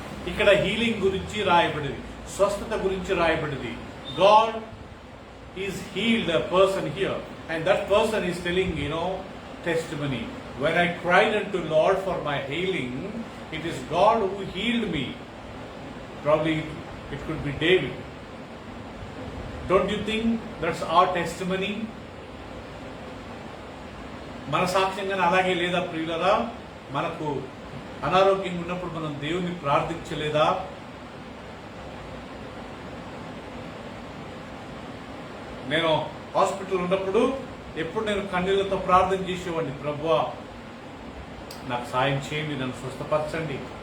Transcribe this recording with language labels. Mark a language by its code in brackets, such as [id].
[te] ఇక్కడ హీలింగ్ గురించి రాయబడింది, స్వస్థత గురించి రాయబడింది. [en] God is healed a person here, and that person is telling, testimony. When I cried unto Lord for my healing, it is God who healed me. Probably it could be David. Don't you think that's our testimony? [te] మన సాక్ష్యంగానే అలాగే లేదా ప్రియులరా? మనకు అనారోగ్యంగా ఉన్నప్పుడు మనం దేవుని ప్రార్థించలేదా? నేను హాస్పిటల్ ఉన్నప్పుడు ఎప్పుడు నేను కన్నీళ్లతో ప్రార్థన చేసేవాడిని, ప్రభువా నాకు సాయం చేయండి, నన్ను స్వస్థపరచండి.